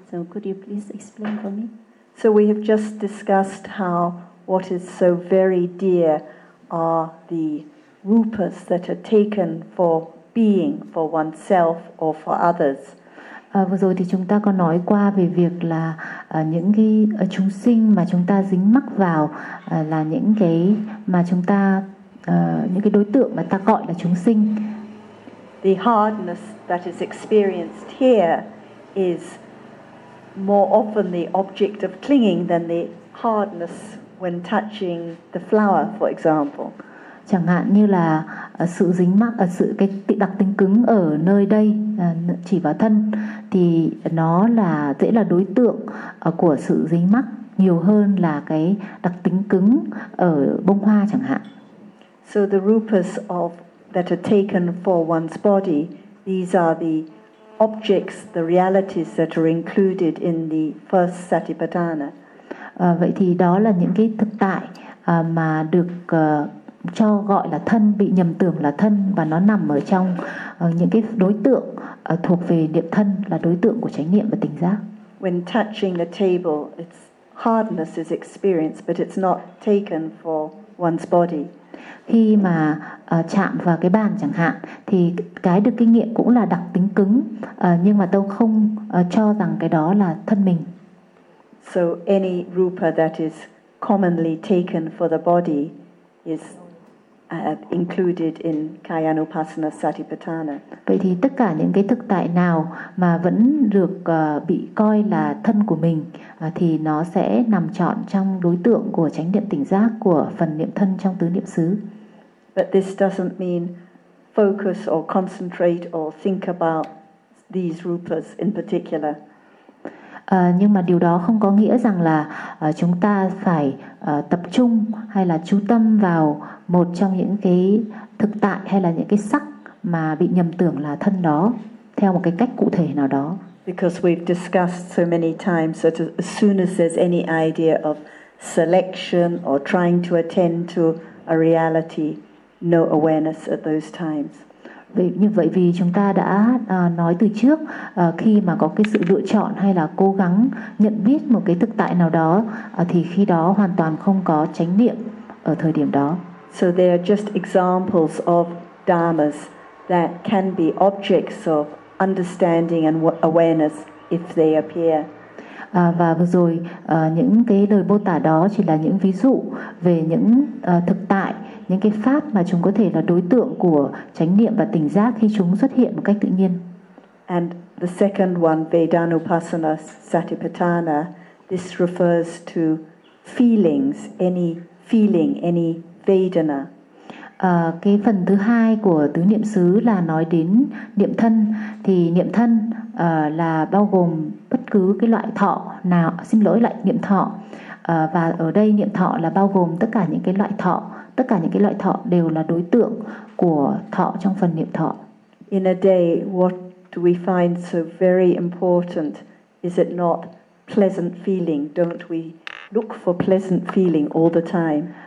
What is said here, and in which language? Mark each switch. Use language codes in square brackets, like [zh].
[en] So could you please explain for me? So we have just discussed how what is so very dear are the rupas that are taken for being for oneself or for others. [vi] Vừa rồi thì chúng ta có nói qua về việc là những cái chúng sinh mà chúng ta dính mắc vào là những cái mà chúng ta những cái đối tượng mà ta gọi là chúng sinh. [en] The hardness that is experienced here is more often the object of clinging than the hardness when touching the flower, for example. [vi] Chẳng hạn như là sự dính mắc ở sự cái đặc tính cứng ở nơi đây chỉ vào thân thì nó là dễ là đối tượng của sự dính mắc nhiều hơn là cái đặc tính cứng ở bông hoa chẳng hạn. [en] So the rupas of that are taken for one's body, these are the objects, the realities that are included in the first satipatthana. [vi] Vậy thì đó là những cái thực tại mà được cho gọi là thân, bị nhầm tưởng là thân và nó nằm ở trong những cái đối tượng thuộc về niệm thân, là đối tượng của chánh niệm và tỉnh giác. [en] When touching the table, its hardness is experienced, but it's not taken for one's body. [vi] Khi mà chạm vào cái bàn chẳng hạn thì cái được kinh nghiệm cũng là đặc tính cứng nhưng mà tôi không cho rằng cái đó là thân mình. [en] So any rupa that is commonly taken for the body is included in Kayanupassana Satipatthana. [vi] Vậy thì tất cả những cái thực tại nào mà vẫn được bị coi là thân của mình thì nó sẽ nằm trọn trong đối tượng của chánh niệm tỉnh giác của phần niệm thân trong tứ niệm xứ. [en] But this doesn't mean focus or concentrate or think about these rupas in particular. [vi] Nhưng mà điều đó không có nghĩa rằng là chúng ta phải tập trung hay là chú tâm vào một trong những cái thực tại hay là những cái sắc mà bị nhầm tưởng là thân đó theo một cái cách cụ thể nào đó. [en] Because we've discussed so many times that as soon as there's any idea of selection or trying to attend to a reality, no awareness at those times. [vi] Như vậy vì chúng ta đã nói từ trước khi mà có cái sự lựa chọn hay là cố gắng nhận biết một cái thực tại nào đó thì khi đó hoàn toàn không có chánh niệm ở thời điểm đó. [en] So they are just examples of dharmas that can be objects of understanding and awareness if they appear. [vi] Và vừa rồi những cái lời mô tả đó chỉ là những ví dụ về những thực tại, những cái pháp mà chúng có thể là đối tượng của chánh niệm và tỉnh giác khi chúng xuất hiện một cách tự nhiên. [en] And the second one, Vedanupassana Satipatthana, this refers to feelings, any feeling, any Vedana. [vi] Cái phần thứ hai của tứ niệm xứ là nói đến niệm thân, thì niệm thân là bao gồm bất cứ cái loại thọ nào, xin lỗi, loại niệm thọ, và ở đây niệm thọ là bao gồm tất cả những cái loại thọ. Tất cả những cái loại thọ đều là đối tượng của thọ trong phần niệm thọ. [en] In a day, what do we find so very important? Is it not pleasant feeling? Don't we look for pleasant feeling all the time?